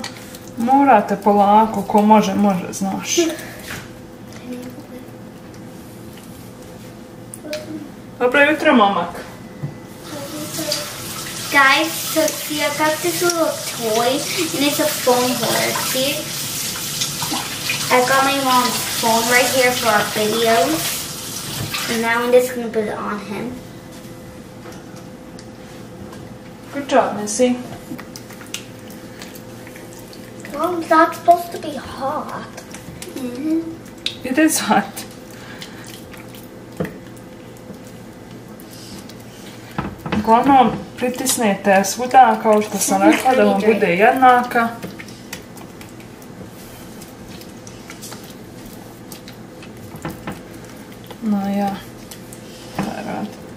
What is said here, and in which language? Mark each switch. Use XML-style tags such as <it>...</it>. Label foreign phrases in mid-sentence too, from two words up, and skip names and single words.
<sr>Morate polako, ko može, znaš. Dobro jutro, momak.</sr> <en>Guys, so see, I got this little toy, and it's a foam holder. See? I got my mom's phone right here for our videos. And now I'm just going to put it on him. Good job, Missy. Well, that's supposed to be hot. Mm-hmm. It is hot.</en> <sr>Uglavnom, pritisnete svuda, kao što sam rekla, da vam bude jednaka. No ja, rad.</sr>